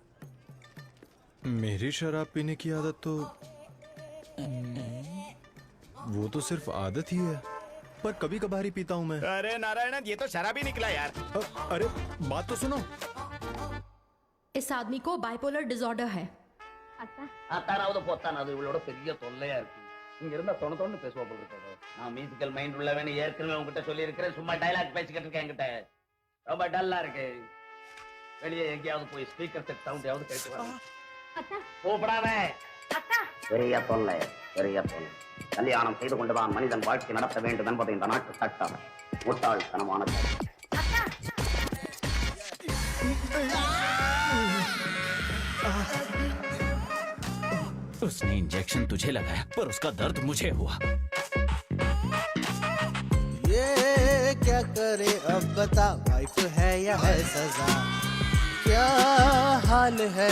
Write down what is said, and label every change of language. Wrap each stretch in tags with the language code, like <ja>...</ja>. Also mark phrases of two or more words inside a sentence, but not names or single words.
<hi>मेरी शराब पीने की आदत तो वो तो सिर्फ आदत ही है, पर कभी कभार ही पीता हूं मैं। अरे नारायण, ये तो शराबी निकला यार। अरे बात तो सुनो। इस आदमी को</hi> <en>bipolar disorder</en> <hi>है।</hi> <ta>அத்தானாவது பொத்தானாவது இவளோட பெரிய தொல்லையா இருக்கு. இங்க இருந்தா தொண பேசுவா போல இருக்காது. நான்</ta> <en>musical mind</en> <ta>உள்ளவனே ஏற்கனவே உங்ககிட்ட சொல்லி இருக்கிறேன். சும்மா டயலாக் பேசிக்கிட்டு இருக்கேன் என்கிட்ட. ரொம்ப டல்லா இருக்கு. வெளியே எங்கேயாவது போய்</ta> <en>speaker set sound</en> <ta>யாவது கேட்டு வா. கூப்பிடாத. பெரிய தொல்லை. கல்யாணம் செய்து கொண்டுதான் மனிதன் வாழ்க்கை நடத்த வேண்டும் என்பது இந்த நாட்டு சட்டம். முட்டாள்தனமானது.</ta> <hi>उसने इंजेक्शन तुझे लगाया, पर उसका दर्द मुझे हुआ। ये क्या करे अब बता, वाइफ है या है सजा, क्या हाल है?</hi>